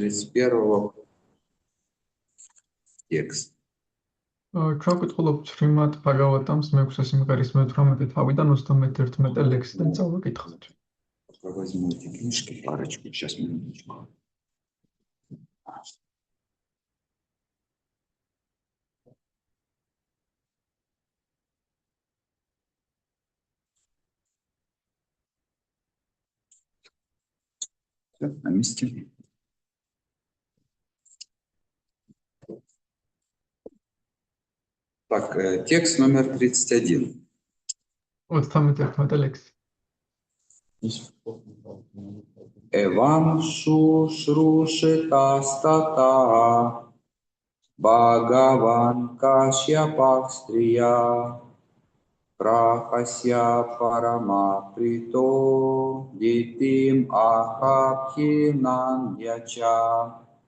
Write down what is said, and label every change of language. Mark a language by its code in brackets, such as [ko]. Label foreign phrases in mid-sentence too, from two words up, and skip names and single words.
[ru] 31 текст. [ka] ჩვენ ვკითხულობთ შრიმად ბაგავატამს მე-6 სიმღერის მე-18 თავიდან 31 ლექსიდან წავიკითხოთ. [ru] Возьму эти книжки, парочку, сейчас минуточку. Все, на месте. Так, текст номер 31. [ka] 31 ლექსი. [sa] एवं शुश्रूषितः तात भगवान् कश्यपः स्त्रिया प्रहस्य परमप्रीतः दितिम् आह अभिनन्द्य च.